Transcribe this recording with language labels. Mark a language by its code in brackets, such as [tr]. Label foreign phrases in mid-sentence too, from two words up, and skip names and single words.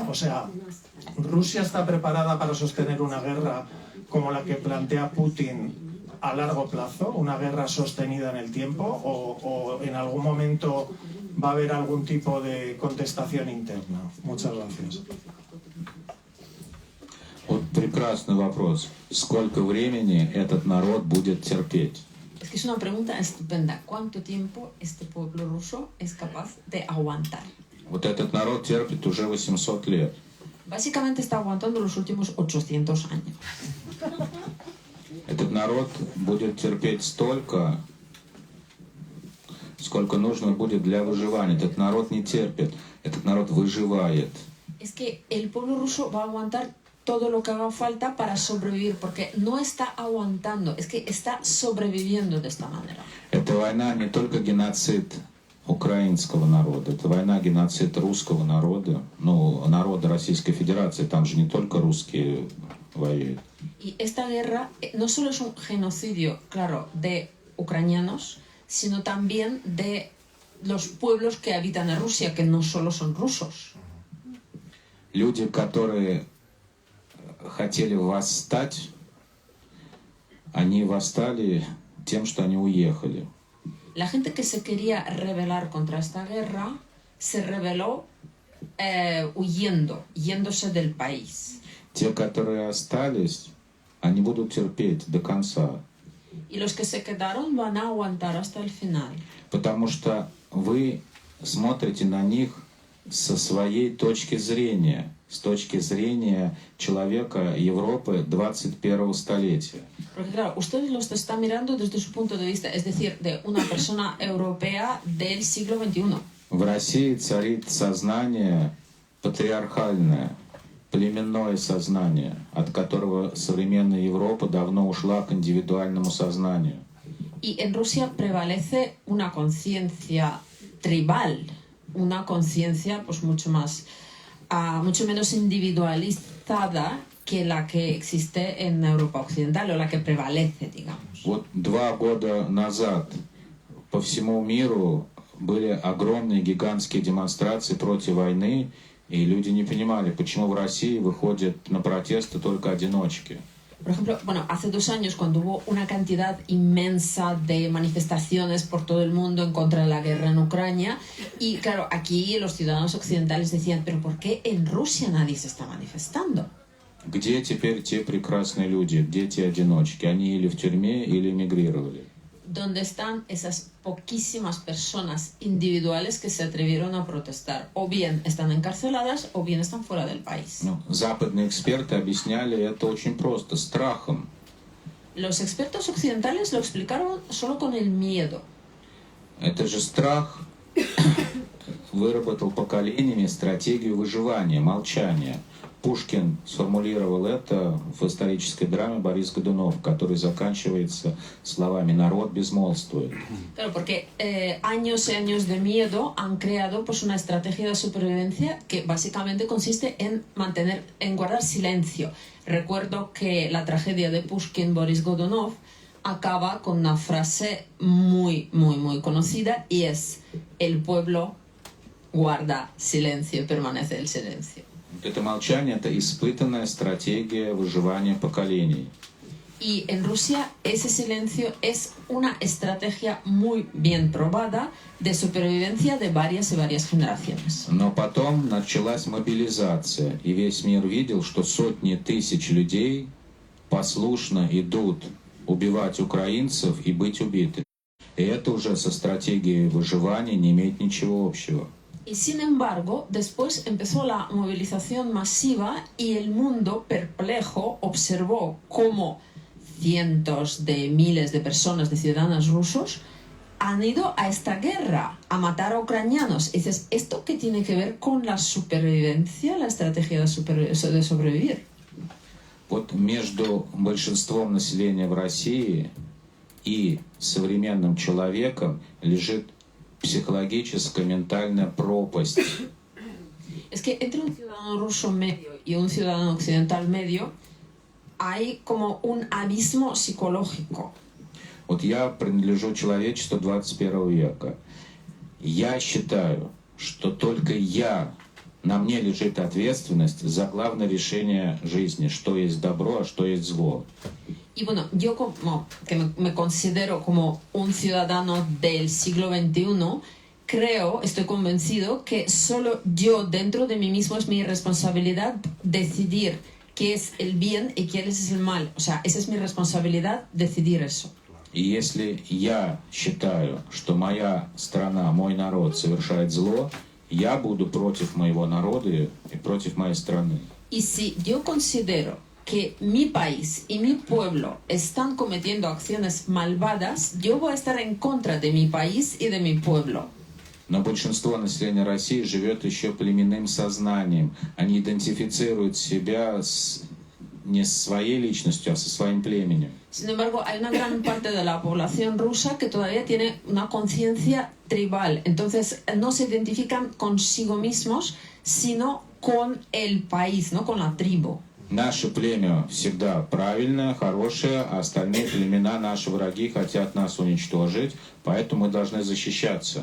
[es] O sea, ¿Rusia está preparada para sostener una guerra como la que plantea Putin a largo plazo, una guerra sostenida en el tiempo, o en algún momento va a haber algún tipo de contestación interna? Muchas gracias. [ru] Вот прекрасный вопрос. Сколько времени этот народ будет терпеть? [es] Es que es una pregunta estupenda. ¿Cuánto tiempo este pueblo ruso es capaz de aguantar? [ru] Вот этот народ терпит уже 800 лет. [es] Básicamente está aguantando los últimos 800 años. [ru] Этот народ будет терпеть столько, сколько нужно будет для выживания. Этот народ не терпит, этот народ выживает. [es] Es que el pueblo ruso va a aguantar todo lo que haga falta para sobrevivir, porque no está aguantando, es que está sobreviviendo de esta manera. [ru] Эта война не только геноцид украинского народа, это война геноцид русского народа, ну, народа Российской Федерации, там же не только русские воюют. [es] Y esta guerra no solo es un genocidio, claro, de ucranianos, sino también de los pueblos que habitan en Rusia, que no solo son rusos. [ru] Люди, которые хотели восстать, они восстали тем, что они уехали. [es] La gente que se quería rebelar contra esta guerra se rebeló yéndose del país. [ru] Те, которые остались, они будут терпеть до конца. [es] Y los que se quedaron van a aguantar hasta el final. [ru] Потому что вы смотрите на них со своей точки зрения, с точки зрения человека Европы 21 столетия. [es] Porque claro, ustedes los están mirando desde su punto de vista, es decir, de una persona europea del siglo XXI. [ru] В России царит сознание патриархальное, племенное сознание, от которого современная Европа давно ушла к индивидуальному сознанию. [es] Y en Rusia prevalece una conciencia tribal, una conciencia pues mucho menos individualizada que la que existe en Europa Occidental o la que prevalece, digamos. [ru] Вот 2 года назад по всему миру были огромные гигантские демонстрации против войны, и люди не понимали, почему в России выходят на протесты только одиночки. [es] Por ejemplo, bueno, hace 2 años cuando hubo una cantidad inmensa de manifestaciones por todo el mundo en contra de la guerra en Ucrania, y claro, aquí los ciudadanos occidentales decían, pero ¿por qué en Rusia nadie se está manifestando? [ru] Где теперь те прекрасные люди, где те одиночки? Они или в тюрьме, или эмигрировали. [es] ¿Dónde están esas poquísimas personas individuales que se atrevieron a protestar? O bien están encarceladas, o bien están fuera del país. [ru] Ну, западные эксперты объясняли это очень просто, страхом. [es] Los expertos occidentales lo explicaron solo con el miedo. [ru] Это же страх выработал поколениями стратегию выживания, молчания. Пушкин сформулировал это в исторической драме «Борис Годунов», который заканчивается словами «народ безмолвствует». [es] Claro, porque años y años de miedo han creado pues una estrategia de supervivencia que básicamente consiste en guardar silencio. Recuerdo que la tragedia de Pushkin, Boris Godunov, acaba con una frase muy conocida y es: el pueblo guarda silencio, permanece el silencio. [ru] Это молчание – это испытанная стратегия выживания поколений. [es] Y en Rusia ese silencio es una estrategia muy bien probada de supervivencia de varias y varias generaciones. [ru] Но потом началась мобилизация, и весь мир видел, что сотни тысяч людей послушно идут убивать украинцев и быть убиты. И это уже со стратегией выживания не имеет ничего общего. [es] Y sin embargo, después empezó la movilización masiva y el mundo perplejo observó cómo cientos de miles de personas, de ciudadanos rusos, han ido a esta guerra, a matar a ucranianos. Y dices, ¿esto qué tiene que ver con la supervivencia, la estrategia de sobrevivir? [ru] Вот между большинством населения в России и современным человеком лежит психологическая, ментальная пропасть. [es] Es que entre un ciudadano ruso medio y un ciudadano occidental medio hay como un abismo psicológico. [ru] Вот я принадлежу человечеству 21 века. Я считаю, что только на мне лежит ответственность за главное решение жизни, что есть добро, а что есть зло. [es] Y bueno, yo como que me considero como un ciudadano del siglo XXI, estoy convencido que solo yo dentro de mí mismo es mi responsabilidad decidir qué es el bien y qué es el mal. O sea, esa es mi responsabilidad, decidir eso. [ru] И если я считаю, что моя страна, мой народ совершает зло, я буду против моего народа и против моей страны. [es] Y si yo considero que mi país y mi pueblo están cometiendo acciones malvadas, yo voy a estar en contra de mi país y de mi pueblo. [ru] Но большинство населения России живет еще племенным сознанием. Они идентифицируют себя не с своей личностью, а со своим племенем. [es] Sin embargo, hay una gran parte de la población rusa que todavía tiene una conciencia tribal. Entonces, no se identifican consigo mismos, sino con el país, ¿no? Con la tribu. [ru] Наше племя всегда правильное, хорошее, а остальные племена, наши враги, хотят нас уничтожить, поэтому мы должны защищаться.